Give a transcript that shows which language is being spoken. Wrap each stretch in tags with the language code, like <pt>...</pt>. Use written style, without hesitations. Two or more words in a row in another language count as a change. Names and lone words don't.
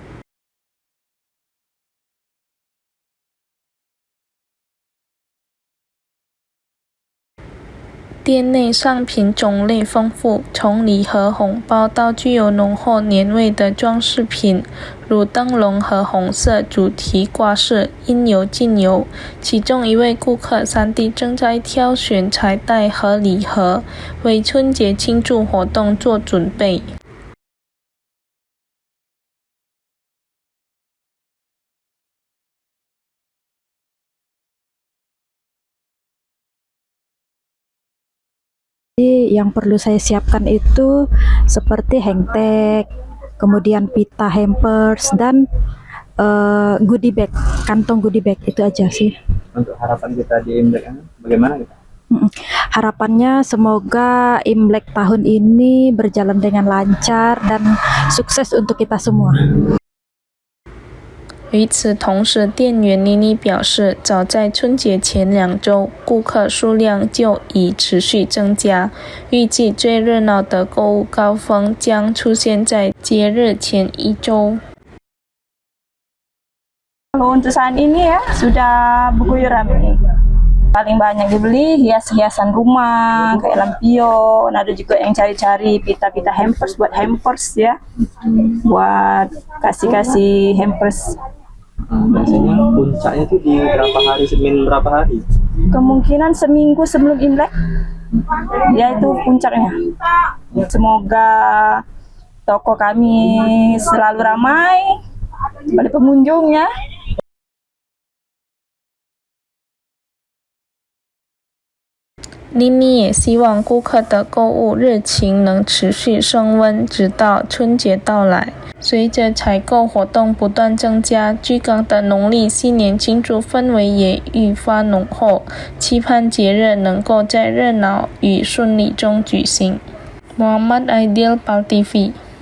<zh>店内商品种类丰富，从礼盒红包到具有浓厚年味的装饰品，如灯笼和红色主题挂饰，应有尽有。其中一位顾客3弟正在挑选彩带和礼盒，为春节庆祝活动做准备。</zh> <id>Yang perlu saya siapkan itu seperti hangtag, kemudian pita hampers dan</id> <en>goodie bag,</en> <id>kantong</id> <en>goodie bag,</en> <id>itu aja sih. Untuk harapan kita di Imlek bagaimana kita? Harapannya semoga Imlek tahun ini berjalan dengan lancar dan sukses untuk kita semua.</id> <zh>与此同时，店员妮妮表示，早在春节前2周，顾客数量就已持续增加，预计最热闹的购物高峰将出现在节日前1周。</zh> <id>Kalau untuk saat ini ya sudah berguyur ramai. Paling banyak dibeli hias-hiasan rumah kayak lampion, ada juga yang cari-cari pita-pita hampers buat hampers ya, buat kasih hampers. Biasanya puncaknya tuh di berapa hari, Senin berapa hari? Kemungkinan seminggu sebelum Imlek, ya itu puncaknya. Semoga toko kami selalu ramai pada pengunjung ya.</id> <zh>妮妮也希望顾客的购物热情能持续升温，直到春节到来。随着采购活动不断增加，居港的农历新年庆祝氛围也愈发浓厚，期盼节日能够在热闹与顺利中举行。Muhammad Aidil, PAL TV</zh>